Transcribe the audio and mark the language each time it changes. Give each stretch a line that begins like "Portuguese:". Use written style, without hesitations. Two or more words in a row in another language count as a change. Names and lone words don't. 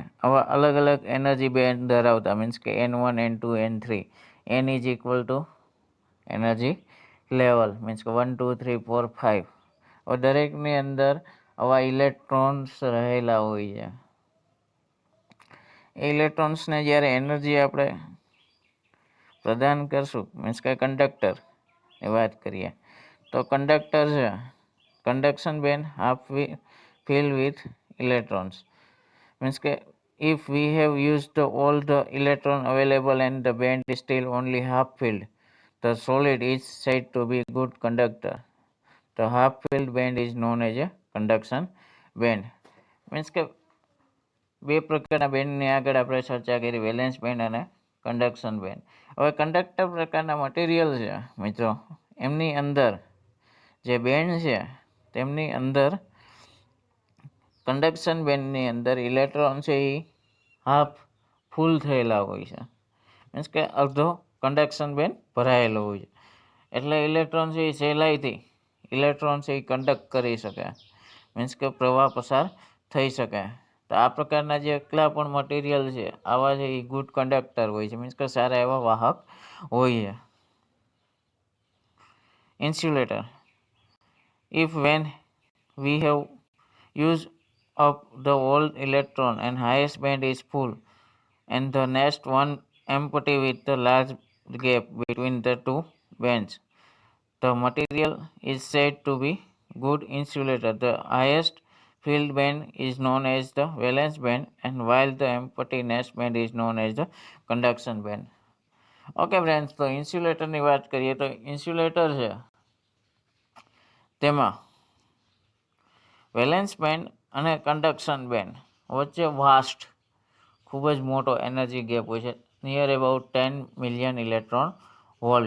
Gujarati: આવા અલગ અલગ એનર્જી બેન્ડ ધરાવતા મીન્સ કે N1, N2, N3,
English: N is equal to energy level
Gujarati: મીન્સ કે 1, 2, 3, 4, 5. હવે દરેકની અંદર આવા ઇલેક્ટ્રોન્સ રહેલા હોય છે. એ ઇલેક્ટ્રોન્સને જ્યારે એનર્જી આપણે પ્રદાન કરશું મીન્સ કે કંડક્ટરની વાત કરીએ તો કંડક્ટર છે,
English: conduction band half filled with electrons means કે if we have used all the electron available and the band is still only half filled, the solid is said to be good conductor. The half filled band is known as a conduction band.
Gujarati: means કે બે પ્રકારના બેન્ડની આગળ આપણે ચર્ચા કરી, વેલેન્સ બેન્ડ અને કંડક્શન બેન્ડ. હવે કંડક્ટર પ્રકારના મટીરિયલ છે મિત્રો, એમની અંદર જે બેન્ડ છે તેમની અંદર કંડક્શન બેન્ડની અંદર ઇલેક્ટ્રોન છે એ
English: half full
Gujarati: થયેલા હોય છે, મીન્સ કે અડધો કંડક્શન બેન્ડ ભરાયેલો હોય છે. એટલે ઇલેક્ટ્રોન છે એ સહેલાઈથી ઇલેક્ટ્રોન છે એ કંડક્ટ કરી શકે, મીન્સ કે પ્રવાહ પસાર થઈ શકે. તો આ પ્રકારના જેટલા પણ મટીરિયલ છે આવા છે એ
English: good conductor
Gujarati: હોય છે, મીન્સ કે સારા એવા વાહક હોય છે. ઇન્સ્યુલેટર,
English: if when we have used up the old electron and highest band is full and the next one empty with the large gap between the two bands, the material is said to be good insulator. The highest filled band is known as the valence band, and while the empty next band is known as the conduction band.
Gujarati: ઓકે ફ્રેન્ડ્સ, તો ઇન્સ્યુલેટરની વાત કરીએ તો ઇન્સ્યુલેટર છે તેમાં વેલેન્સ બેન્ડ અને કંડક્શન બેન્ડ વચ્ચે વાસ્ટ ખૂબ જ મોટો એનર્જી ગેપ હોય છે,
English: near about 10 million electron volt.